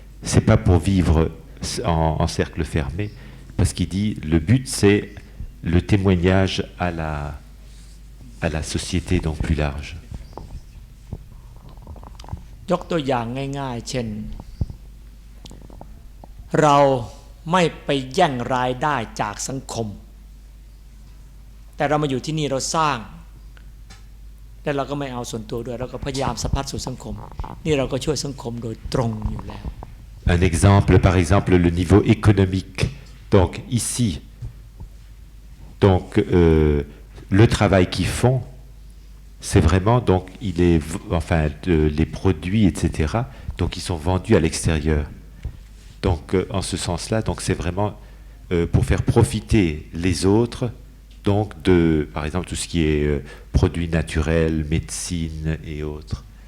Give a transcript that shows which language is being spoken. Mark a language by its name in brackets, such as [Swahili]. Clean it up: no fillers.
[French] C'est pas pour vivre en cercle fermé, parce qu'il dit le but c'est le témoignage à la société donc plus large. [Thai] ยกตัวอย่างง่ายๆเช่นเราไม่ไปแย่งรายได้จากสังคมแต่เรามาอยู่ที่นี่เราสร้างและเราก็ไม่เอาส่วนตัวด้วยเราก็พยายามสะพัดสู่สังคมนี่เราก็ช่วยสังคมโดยตรงอยู่แล้ว [French] Un exemple, par exemple, le niveau économique. Donc ici, donc le travail qu'ils font, c'est vraiment donc les produits, etc. Donc ils sont vendus à l'extérieur. Donc en ce sens-là, donc c'est vraiment pour faire profiter les autres, donc de, par exemple, tout ce qui est produits naturels, médecine et autres.